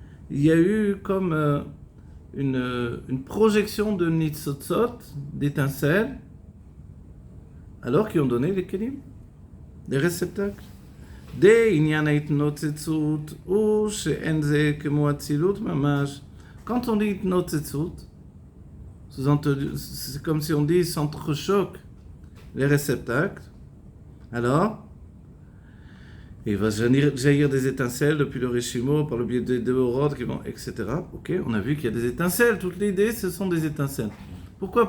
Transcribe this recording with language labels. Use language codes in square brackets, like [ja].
[fr] Il y a eu comme une projection de nitzotzot, d'étincelles, alors qu'ils ont donné les kelim, des réceptacles. [he] בעניין ההתנוצצות הוא שאין זה כמו אצילות ממש. [fr] Quand on dit התנוצצות, c'est comme si on dit s'entrechoquent les réceptacles. Alors, il va jaillir des étincelles depuis le Reshimo par le biais des deux orodes qui vont, etc. Ok, on a vu qu'il y a des étincelles. Toute l'idée, ce sont des étincelles. Pourquoi?